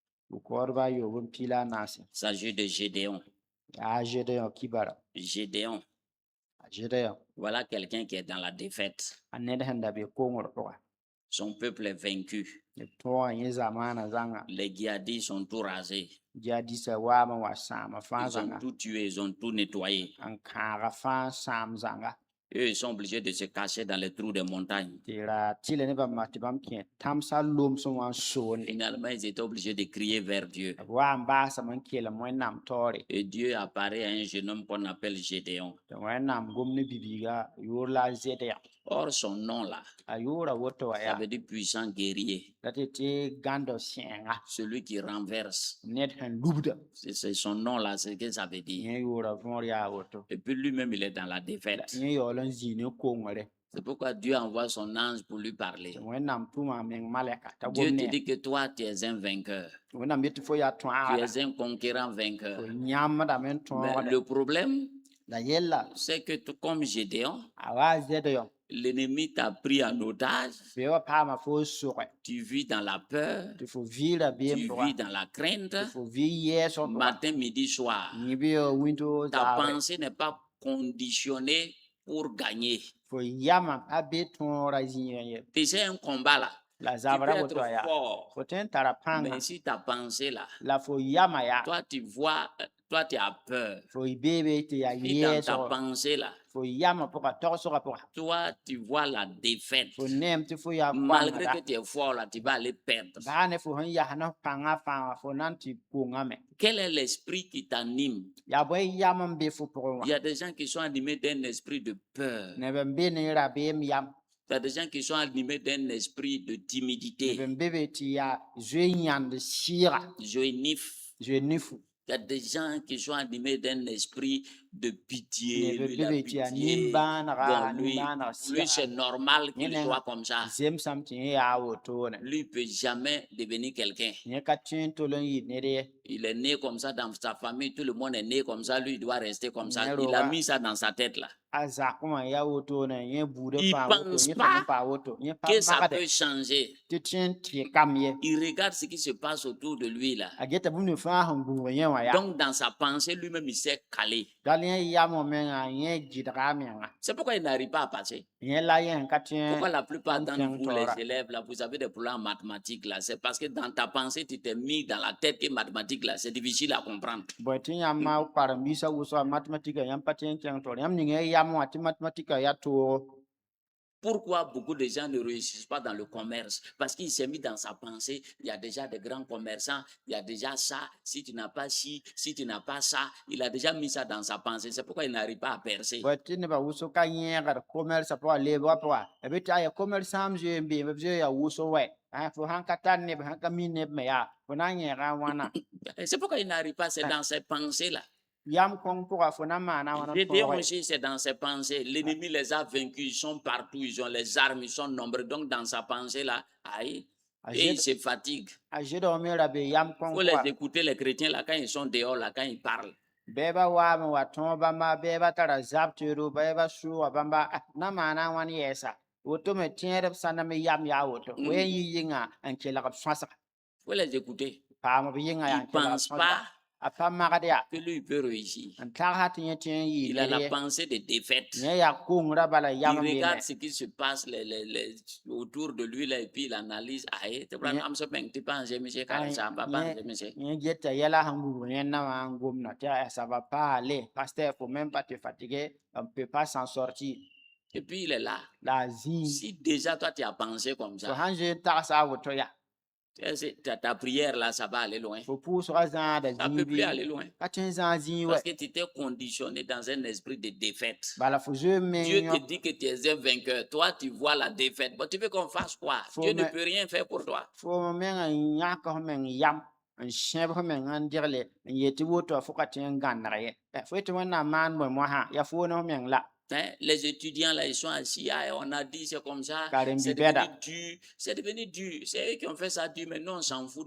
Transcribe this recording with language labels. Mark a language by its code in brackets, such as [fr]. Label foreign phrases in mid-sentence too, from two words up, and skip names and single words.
[fr] Il s'agit de Gédéon. Gédéon. Voilà quelqu'un qui est dans la défaite. son peuple est vaincu. Les Les djihadistes sont tout rasés. [mos] djihadistes waa ma wa saama fãa [fr] Ils ont [mos] zãnga [fr] tout tué, ils ont tout nettoyé. [mos] n kãaga fãa saam zãnga [fr] Eux, ils sont obligés de se cacher dans les trous des montagnes. [mos] tɩ ra tɩla ne bãmb tɩ bãmb kẽ tãmsa lom sẽn wa n soonde [fr] Finalement, ils étaient obligés de crier vers Dieu. [mos] b wa n baasame n kelem wẽnnaam taoore [fr] Et Dieu apparaît à un jeune homme qu'on appelle Gédéon. [mos] tɩ wẽnnaam gom ne bibiiga yoor la a zɛdga [fr] Or, son nom là, [mos] a yoora woto wa [fr] ça [mos] yaa [fr] veut dire puissant guerrier, [mos] la tɩ gãndo sẽenga [fr] celui qui renverse. [mos] ned sẽn lubda [fr] C'est son nom là, c'est ce que ça veut dire. [mos] yẽ yoora võor yaa woto [fr] Et puis lui-même, il est dans la défaite. [mos] yẽ yaool n zĩig ne kongre [fr] C'est pourquoi Dieu envoie son ange pour lui parler. [mos] tɩ wẽnnaam tʋma a meng malɛka t'a [fr] Dieu [mos] gom te ne [fr] dit que toi, tu es un vainqueur. [mos] wẽnnaam yetɩ fo yaa [fr] Tu [mos] tõagda [fr] es un conquérant [mos] fo [fr] vainqueur. [mos] yãmbdame n [fr] Mais [mos] tõogda [fr] le problème, [mos] la yella [fr] c'est que comme Gédéon, [mos] a wa zɛd yõ [fr] l'ennemi t'a pris en otage. [mos] bɩ wa paama fo sʋgɛ [fr] Tu vis dans la peur, [mos] tɩ fo viira beem [fr] tu [mos] pʋga [fr] vis dans la crainte, [mos] tɩ fo vi yɛɛsg pʋga [fr] matin, midi, soir. [mos] yẽ bɩ wĩnto [fr] Ta [mos] zaare [fr] pensée n'est pas conditionnée pour gagner. [mos] fo yama a be tõora zĩigã ye [fr] Tu sais, un combat là, [mos] la [fr] tu [mos] zabra [fr] peux [mos] woto [fr] être [mos] a yaa [fr] fort, [mos] fo tõe n tara pãnga [fr] mais si ta pensée là, [mos] la fo yama yaa [fr] toi tu vois, toi tu as peur. [mos] fo beebe tɩ yaa [fr] Si dans ta [mos] yɛɛsg [fr] pensée là, [mos] fo yama pʋga togsgã pʋga [fr] toi tu vois la défaite, [mos] fo neem tɩ fo yaa [fr] malgré [mos] koangda [fr] que tu es fort là, tu vas aller perdre. [mos] baa ne fo sẽn yas ne pãngã fãa fo na n tɩ kongame [fr] Quel est l'esprit qui t'anime? [mos] yaa bõe yam n be fo pʋgẽ wã [fr] Il y a des gens qui sont animés d'un esprit de peur. [mos] neb n be ne rabeem yam [fr] Il y a des gens qui sont animés d'un esprit de [mos] neb [fr] timidité. [mos] n be be tɩ yaa zoe-yãnd sɩɩga Joïnif. zoe nifu [fr] Il y a des gens qui sont animés d'un esprit de pitié. [mos] neb [fr] Lui, [mos] n la be be tɩ yaa [fr] pitié. [mos] nimbãanega [fr] Bon, lui, [mos] nimbãaneg [fr] c'est [mos] sɩga [fr] normal qu'il Yénen. soit comme ça. [mos] zemsame tɩ yẽ yaa wotone [fr] Lui ne peut jamais devenir quelqu'un. [mos] yẽ ka tõe n tol n yɩ ned ye [fr] Il est né comme ça dans sa famille. Tout le monde est né comme ça. Lui, il doit rester comme ça. Mais Il a Roa- mis ça dans sa tête là. [mos] a zakẽ yaa wotone yẽ buudã [fr] Il [mos] fãa woto [fr] pense [mos] yẽ [fr] pas [mos] fãa paa woto yẽ pa [fr] Que ça [mos] magde [fr] peut changer. [mos] tɩ tõe n tɩ-kam ye [fr] Il regarde ce qui se passe autour de lui là. [mos] a geta bũmb ne fãa sẽn gũug yẽ wã yaa [fr] Donc, dans sa pensée, lui-même, il s'est calé. [mos] dal yẽ yam wã menga yẽ gɩdga a menga [fr] C'est pourquoi il n'arrive pas à passer. [mos] yẽ la yẽ sẽn ka tõe [fr] Pourquoi la plupart on d'entre tient vous, Torah. les élèves, là, vous avez des problèmes en mathématiques, là. C'est parce que dans ta pensée, tu t'es mis dans la tête que mathématiques, là, c'est difficile à comprendre. [mos] bõe tɩ yãmb ma karen-biisã wʋsga matematika yãmb pa tõe n kẽng tɔr yãmb ning yã yam wã tɩ matematika yaa toogo [fr] Pourquoi beaucoup de gens ne réussissent pas dans le commerce? Parce qu'il s'est mis dans sa pensée, il y a déjà des grands commerçants, il y a déjà ça, si tu n'as pas ci, si tu n'as pas ça, il a déjà mis ça dans sa pensée. C'est pourquoi il n'arrive pas à percer. [mos] bõe tɩ nebã wʋsg ka yẽegd comɛrsa pʋga leebgã pʋga a be tɩ a yaa comɛrsaam zoe n beeme b zoe yaa wʋsg wɛ fo sãn ka tar neb sãn ka mi neb me yaa fo na n yẽega a wãna [fr] Et c'est pourquoi il n'arrive pas, c'est dans ses pensées-là. [mos] yam kõng pʋga fo na n maana wãna [fr] Gédéon [mos] tõogɛ [fr] aussi, c'est dans ses pensées. L'ennemi les a vaincus, ils sont partout, ils ont les armes, ils sont nombreux. Donc, dans sa pensée-là, aïe, et il se fatigue. [mos] a zɩdg me ra be yam [fr] Il [mos] kõng [fr] faut les [mos] pʋga [fr] écouter, les chrétiens, là, quand ils sont dehors, là, quand ils parlent. [mos] bɛɛba waame wa tõog bãmba bɛɛba tara zab teedo bɛɛba sʋʋga bãmba na maana a wãn yɛɛsa woto me tẽedb sãnda me yam yaa woto fo yen yɩ yɩnga n kelg b sõasga [fr] Il faut les écouter. [mos] paam b yɩnga yaa [fr] Il [mos] n ne kelg b [fr] pense [mos] sõasga [fr] pas [mos] a pa magd yaa [fr] que lui il peut réussir. [mos] n tagsa tɩ yẽ tõe n yɩɩ [fr] Il a [mos] ned [fr] la [mos] ye [fr] pensée de défaite. [mos] yẽ yaa kongra bala [fr] Il [mos] yam [fr] regarde [mos] bene [fr] ce qui se passe autour de lui là, et puis il analyse. Aïe, tu Yeah. penses, monsieur, Aïe, ça va pas, monsieur. [mos] yẽ geta yɛla sẽn gũug yẽnda wã n gomna tɩ [fr] ça va pas aller pasteur faut même pas te fatiguer on peut pas s'en sortir Et puis il est là. [mos] la a zĩig [fr] Si déjà toi tu as pensé comme [mos] fo [fr] ça, [mos] sãn zoe n tagsa a woto yaa [fr] ta prière là, ça va aller loin. [mos] fo pʋʋsga zãada [fr] Ça ne peut plus [mos] zĩig [fr] aller loin. [mos] ka tõe n zãag zĩig wɛ [fr] Parce que tu t'es conditionné dans un esprit de défaite. [mos] bala fo zoe meng [fr] Dieu [mos] yõ [fr] te dit que tu es un vainqueur. Toi, tu vois la défaite. Bon, tu veux qu'on fasse quoi? Faut Dieu ne me- peut rien faire pour toi. [mos] fo meng n yãk f meng yam n sẽb f meng n degle n yetɩ woto fo ka tõe n gãneg ye fo yetɩ wẽnnaam maan bõe mosã yaa fo ne f meng la [fr] Hein, les étudiants là, ils sont assis. Ah, on a dit c'est comme ça. Karim C'est Bibeda. devenu dur. C'est devenu dur. C'est eux qui ont fait ça dur, mais nous, on s'en fout.